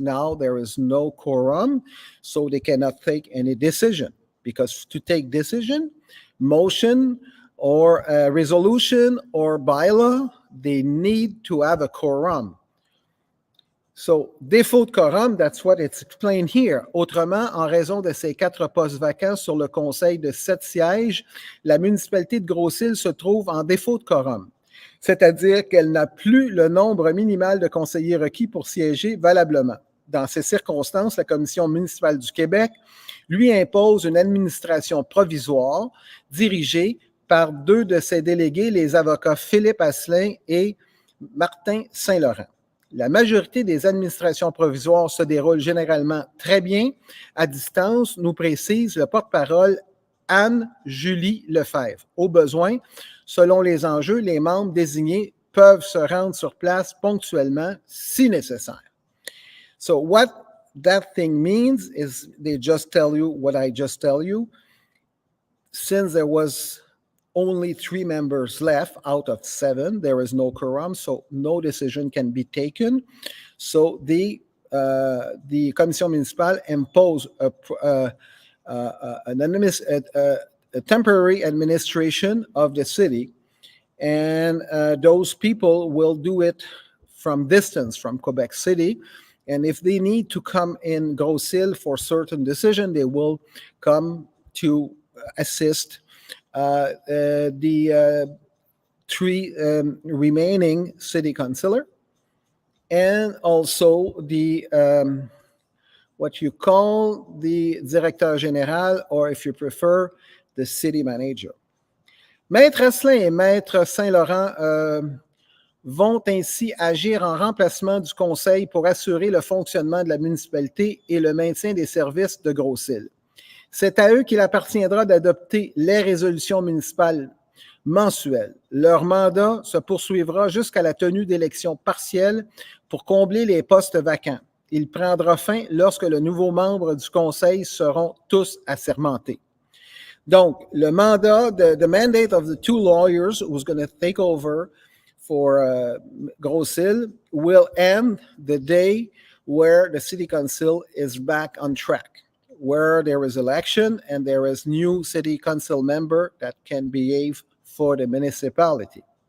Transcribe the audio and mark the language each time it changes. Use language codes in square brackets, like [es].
[en] Now there is no quorum, so they cannot take any decision. Because to take decision, motion or resolution or bylaw, they need to have a quorum. So, [fr] défaut de quorum, [en] that's what it's explained here. [fr] Autrement, en raison de ces 4 postes vacants sur le conseil de 7 sièges, la municipalité de Grosse Île se trouve en défaut de quorum. C'est-à-dire qu'elle n'a plus le nombre minimal de conseillers requis pour siéger valablement. Dans ces circonstances, la Commission municipale du Québec lui impose une administration provisoire dirigée par 2 de ses délégués, les avocats Philippe Asselin et Martin Saint-Laurent. La majorité des administrations provisoires se déroulent généralement très bien à distance, nous précise le porte-parole Anne-Julie Lefebvre. Au besoin, selon les enjeux, les membres désignés peuvent se rendre sur place ponctuellement si nécessaire. [en] So what that thing means is they just tell you what I just tell you. Since there was only 3 members left out of 7. There is no quorum, so no decision can be taken. So the commission municipale impose a temporary administration of the city, and those people will do it from distance from Quebec City. And if they need to come in Grosse Île for certain decision, they will come to assist the 3 remaining city councillor, and also the what you call the directeur général, or if you prefer, the city manager. [fr] Maître Asselin et Maître Saint-Laurent vont ainsi agir en remplacement du conseil pour assurer le fonctionnement de la municipalité et le maintien des services de Grosse Île. C'est à eux qu'il appartiendra d'adopter les résolutions municipales mensuelles. Leur mandat se poursuivra jusqu'à la tenue d'élections partielles pour combler les postes vacants. Il prendra fin lorsque les nouveaux membres du conseil seront tous assermentés. Donc, le mandat, [en] the mandate of the 2 lawyers who's going to take over for Grosse Île will end the day where the city council is back on track, where there is election and there is new city council member that can behave for the municipality.